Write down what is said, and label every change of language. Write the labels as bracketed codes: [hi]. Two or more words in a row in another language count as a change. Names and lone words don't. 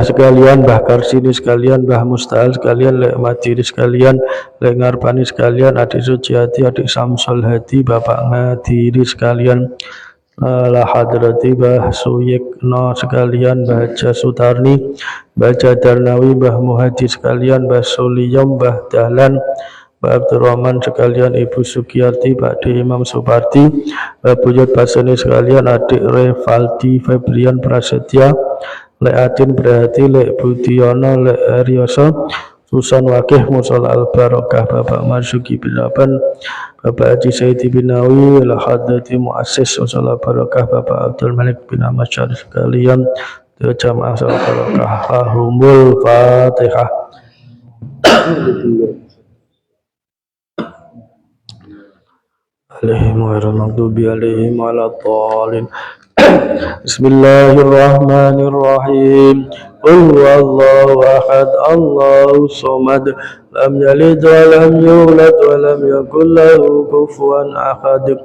[id] sekalian, Mbah Karsini sekalian, Mbah Mustahil sekalian, Lek Madiri sekalian, Lek Ngarpani sekalian, Adik Suciati, Adik Samsul Hadi, Bapak Ngadiri sekalian, La Hadrati Mbah Suyekno sekalian, Mbah Haja Sutarni, Mbah Jadarnawi, Mbah Muhadi sekalian, Mbah Suliyom, Mbah Dahlan, Mbak Abdurrahman sekalian, Ibu Sugiyarti, Pak D. Imam Suparti, Mbak Buyut Baseni sekalian, Adik Revaldi Febrian Prasetya, Lek Adin Berhati, Lek Budiono, Lek Aryoso, Susan Wakih, Musola Al-Barokah, Bapak Marzuki bin Aban, Bapak Haji Sayyidi bin Nawi, [ar] الحضرة المؤسس, [id] Musola Barokah, Bapak Abdul Malik bin Ahmad Syarif sekalian, Jamaah Musola Barokah, [ar] هم الفاتحة. عليهم غير المغضوب عليهم ولا الضالين. بسم الله الرحمن الرحيم. قل هو الله أحد الله الصمد لم يلد ولم يولد ولم يكن له كفوا أحد.